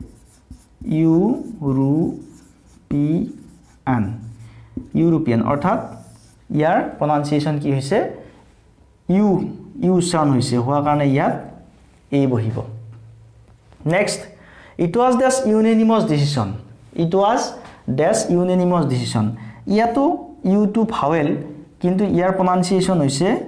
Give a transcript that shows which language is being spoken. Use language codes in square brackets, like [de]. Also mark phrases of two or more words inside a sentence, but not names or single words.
[as] ইউৰোপিয়ান অৰ্থাৎ ইয়াৰ প্ৰনাউন্সিয়েচন কি হৈছে ইউ উচ্চাৰণ হৈছে হোৱাৰ কাৰণে ইয়াত এ বহিব [en] next it was this unanimous decision [as] ইয়াতো ইউ টু ভাৱেল কিন্তু ইয়াৰ প্ৰনাউন্সিয়েচন হৈছে